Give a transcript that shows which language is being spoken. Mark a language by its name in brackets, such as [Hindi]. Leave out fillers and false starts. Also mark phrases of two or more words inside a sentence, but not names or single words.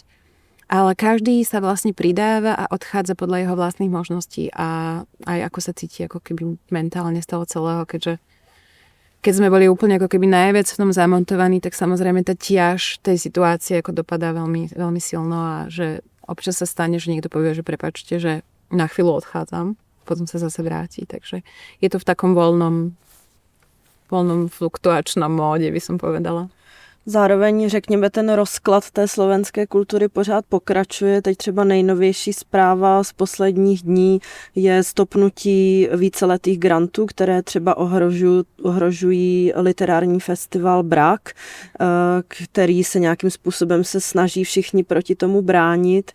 [Slovak] Ale každý sa vlastne pridáva a odchádza podľa jeho vlastných možností a aj ako sa cíti ako keby mentálne z toho celého, keďže keď sme boli úplne ako keby najviac v tom zamontovaní, tak samozrejme tá tiaž tej situácie ako dopadá veľmi, veľmi silno a že občas sa stane, že niekto povie, že prepáčte, že na chvíľu odchádzam, potom sa zase vráti. Takže je to v takom voľnom fluktuačnom móde, by som povedala. [Czech] Zároveň, řekněme, ten rozklad té slovenské kultury pořád pokračuje. Teď třeba nejnovější zpráva z posledních dní je stopnutí víceletých grantů, které třeba ohrožují literární festival Brak, který se nějakým způsobem se snaží všichni proti tomu bránit.